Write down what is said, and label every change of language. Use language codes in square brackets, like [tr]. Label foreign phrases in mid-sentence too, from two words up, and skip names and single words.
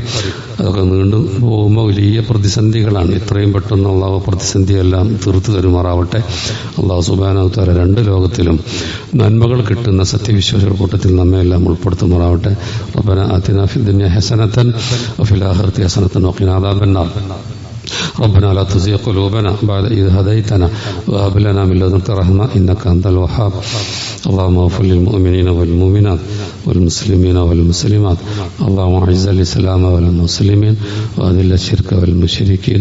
[ml] അതൊക്കെ നീണ്ടു പോകുമ്പോൾ വലിയ പ്രതിസന്ധികളാണ്. ഇത്രയും പെട്ടെന്ന് അള്ളാഹു പ്രതിസന്ധിയെല്ലാം തീർത്തു തരുമാറാവട്ടെ. [ar] الله سبحانه وتعالى [ml] 2 ലോകത്തിലും നന്മകൾ കിട്ടുന്ന സത്യവിശ്വാസികളുടെ കൂട്ടത്തിൽ നമ്മെ എല്ലാം ഉൾപ്പെടുത്തുമാറാവട്ടെ. [ar] ربنا آتنا في الدنيا حسنة وفي الآخرة حسنة وقنا عذاب النار. ربنا لا تزغ قلوبنا بعد إذ هديتنا وهب لنا من لدنك رحمة إنك أنت الوهاب. اللهم اغفر للمؤمنين والمؤمنات والمسلمين والمسلمات. اللهم أعز الإسلام والمسلمين وأذل الشرك والمشركين.